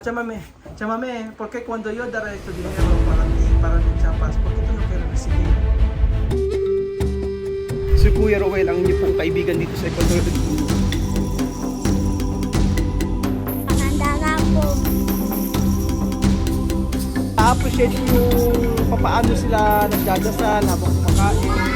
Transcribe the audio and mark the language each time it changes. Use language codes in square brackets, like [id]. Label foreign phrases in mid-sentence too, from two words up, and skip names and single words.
[es] Chamame, ¿por qué cuando yo daré tu dinero para ti, para Chiapas, por qué tú no quieres recibir? [tl] Si Kuya Rowel ang inyong pong kaibigan dito sa Ecuador. Maganda nga po. I-appreciate ko yung papaano sila nagdadasal habang kumakain.